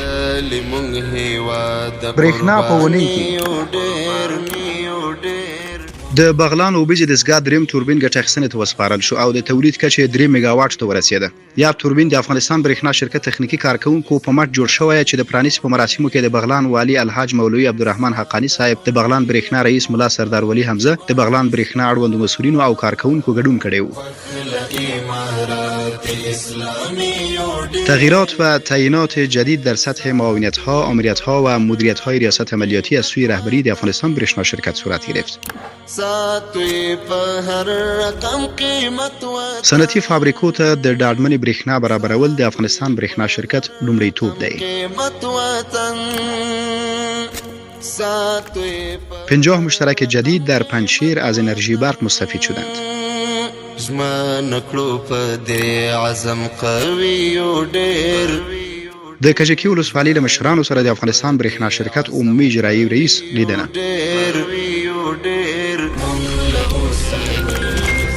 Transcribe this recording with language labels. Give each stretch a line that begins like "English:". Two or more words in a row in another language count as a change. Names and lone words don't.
Pashto: برېښنا په ونې کې د بغلان اوبه د دستګاه دریم توربین ګټه اخیستنې ته وسپارل شو او د تولید کچه 3 میگا واټ ته ورسېده. یا توربین د افغانستان برېښنا شرکت تخنیکی کارکونکو په مټ جوړ شوی چې د پرانیستي په مراسمو کې د بغلان والی الحاج مولوي عبدالرحمن حقانی صاحب، د بغلان برېښنا رئیس ملا سردار ولی حمزه، د بغلان برېښنا اړوندو مسؤلینو او کارکونکو ګډون کړی و.
Persian: تغییرات و تعیینات جدید در سطح معاونیت‌ها، آمریت‌ها و مدیریت‌های ریاست عملیاتی از سوی رهبری د افغانستان برېښنا شرکت صورت گرفت.
Pashto: صنعتي فابریکو ته د ډاډمنې برېښنا برابرول د افغانستان برېښنا شرکت لومړیتوب دی.
Persian: 50 مشترک جدید در پنجشیر از انرژی برق مستفید شدند.
Pashto: د کجکي ولسوالۍ له مشرانو سره د افغانستان برېښنا شرکت عمومي اجرایي رئیس لیدنه.